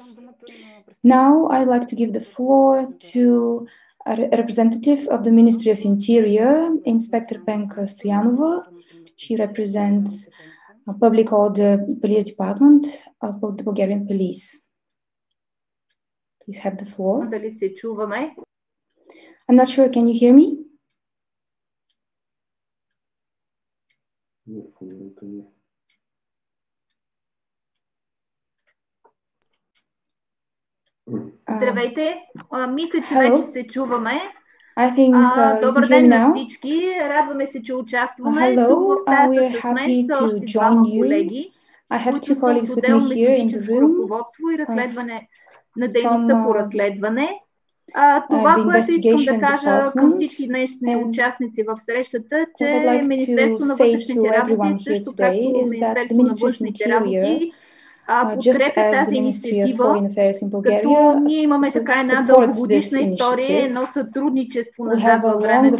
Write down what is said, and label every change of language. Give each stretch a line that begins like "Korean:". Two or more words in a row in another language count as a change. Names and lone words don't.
English: Now I'd like to give the floor to a representative of the Ministry of Interior, Inspector Penka Stoyanova. She represents Public Order Police Department of the Bulgarian Police. Please have the floor. I'm not sure, can you hear me?
Bulgarian: Здравейте, мисля, че вече се чуваме.
English: I think
Bulgarian: Добър ден на всички, радваме се, че участваме. Тук в стаята с мен са още двама колеги, които са от отдел методическо ръководство и разследване на дейността по разследване. Това, което искам да кажа към всички днешни участници в срещата, че Министерство на вътрешните работи, също както Министерство на външните работи, подкрепя тази инициатива, като ние имаме така една дългогодишна история, едно сътрудничество назад във времето.